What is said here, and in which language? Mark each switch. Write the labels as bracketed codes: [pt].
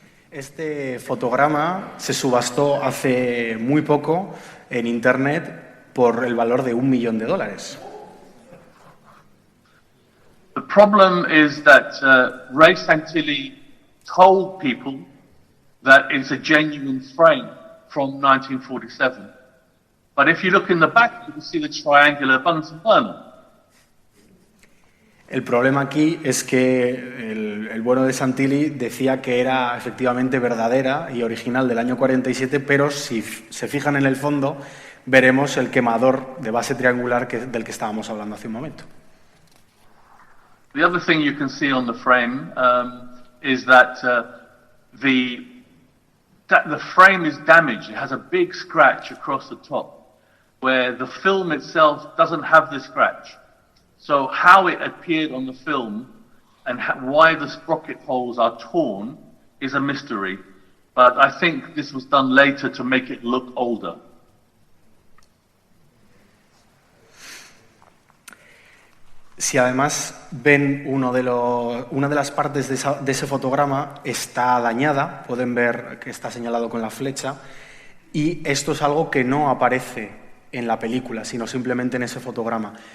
[es] Este fotograma se subastó hace muy poco en internet por el valor de $1 millón. [en] The problem is that Ray Santilli told people that it's a genuine frame from 1947. But if you look in the back, you can see the triangular Bunsen burner. [es] El problema aquí es que el bueno de Santilli decía que era efectivamente verdadera y original del año 47, pero si se fijan en el fondo, veremos el quemador de base triangular del que estábamos hablando hace un momento. [en] The other thing you can see on the frame is that the frame is damaged. It has a big scratch across the top, where the film itself doesn't have the scratch. So how it appeared on the film and why the sprocket holes are torn is a mystery. But I think this was done later to make it look older. [es] Si además ven una de las partes de ese fotograma está dañada, pueden ver que está señalado con la flecha, y esto es algo que no aparece en la película, sino simplemente en ese fotograma.